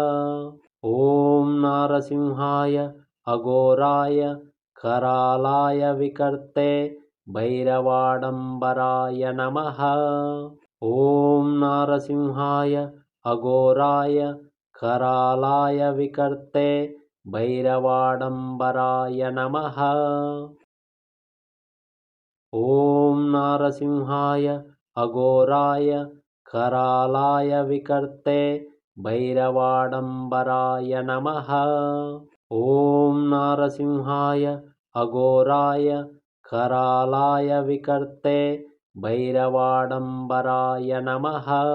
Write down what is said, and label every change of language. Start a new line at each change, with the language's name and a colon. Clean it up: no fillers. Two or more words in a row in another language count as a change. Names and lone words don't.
Sanskrit: ఓం నారసింహాయ అఘోరాయ కరాలాయ వికర్తే భైరవాడంబరాయ నమః. ఓం నారసింహాయ అఘోరాయ కరాలాయ వికర్తే భైరవాడంబరాయ నమః. ॐ नारसिंहाय अघोराय करालाय विकर्ते भैरवाडम्बराय नमः। ॐ नारसिंहाय अघोराय करालाय विकर्ते भैरवाडम्बराय नमः।